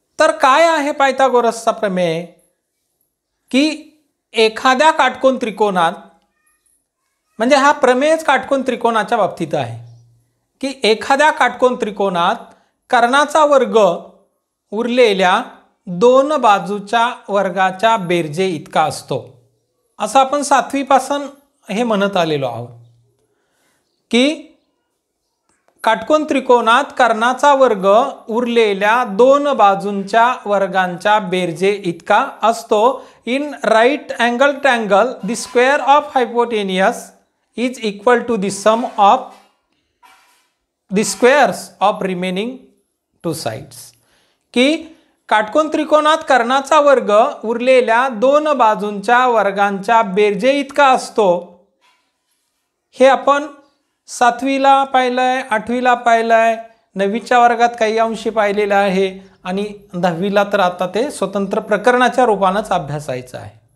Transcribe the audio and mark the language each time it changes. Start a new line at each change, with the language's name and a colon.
Marathi: तर काय आहे पायथागोरसचा प्रमेय की एखाद्या काटकोन त्रिकोणात, म्हणजे हा प्रमेयच काटकोन त्रिकोणाच्या बाबतीत आहे की एखाद्या काटकोन त्रिकोणात कर्णाचा वर्ग उरलेल्या 2 बाजूच्या वर्गाच्या बेरजे इतका असतो। असं आपण 7वी पासून हे म्हणत आलेलो आहोत की काटकोन त्रिकोणात कर्णाचा वर्ग उरलेल्या 2 बाजूंच्या वर्गांच्या बेरजे इतका असतो।
English: In right angle triangle the square of hypotenuse is equal to the sum of the squares of remaining 2 sides.
Marathi: की काटकोन त्रिकोणात कर्णाचा वर्ग उरलेल्या 2 बाजूंच्या वर्गांच्या बेरजे इतका असतो। हे आपण 7वीला पाहिलंय, 8वीला पाहिलंय, 9वीच्या वर्गात काही अंशी पाहिलेलं आहे आणि 10वीला तर आता ते स्वतंत्र प्रकरणाच्या रूपानेच अभ्यासायचं आहे।